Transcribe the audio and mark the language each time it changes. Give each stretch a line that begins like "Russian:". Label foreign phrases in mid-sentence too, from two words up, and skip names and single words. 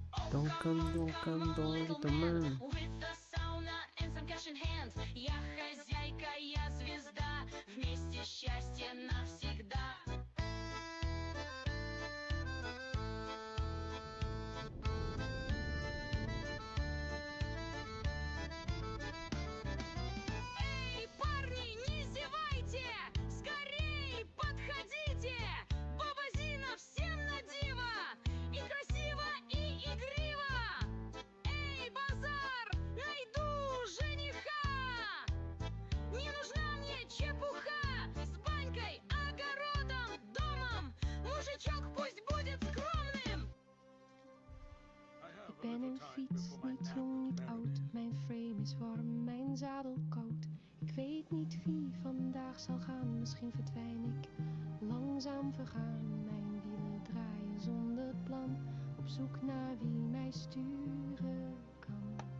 English: Man. With the sauna and some cash in hand.
Russian: Я хозяйка, я звезда. Вместе счастье навсегда. Эй, парни, не зевайте! Скорей подходите! Баба Зина всем на диво! И красиво, и игриво! Эй, базар, найду жениха! Не нужна мне чепуха! С банькой, огородом, домом! Mужичок пусть будет скромным!
Dutch: Ik ben een fiets, niet jong, niet oud. Mijn frame is warm, mijn zadel koud. Ik weet niet wie vandaag zal gaan. Misschien verdwijn ik langzaam vergaan. Mijn wielen draaien zonder plan. Op zoek naar wie mij sturen kan.